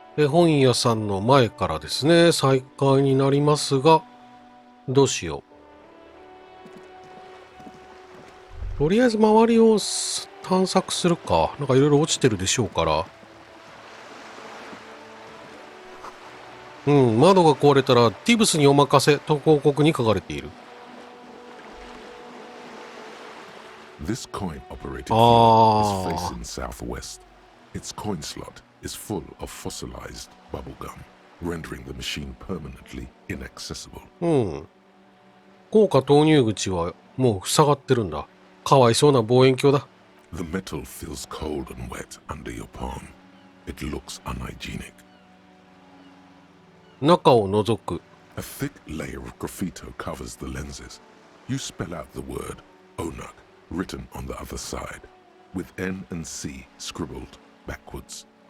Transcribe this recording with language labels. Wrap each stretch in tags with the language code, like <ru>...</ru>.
<ja>本屋さんの前からですね、再開になりますが、どうしよう。とりあえず周りを探索するか。なんかいろいろ落ちてるでしょうから。窓が壊れたら、ティブスにお任せと広告に書かれている。</ja> <en>This coin operated viewer is facing southwest. Its coin slot is full of fossilized bubblegum, rendering the machine permanently inaccessible.</en> <ja>硬貨投入口はもう塞がってるんだ。かわいそうな望遠鏡だ。</ja> <en>The metal feels cold and wet under your palm. It looks unhygienic.</en> <ja>中を覗く。</ja> <en>A thick layer of graffito covers the lenses. You spell out the word Onuk written on the other side, with N and C scribbled backwards.</en>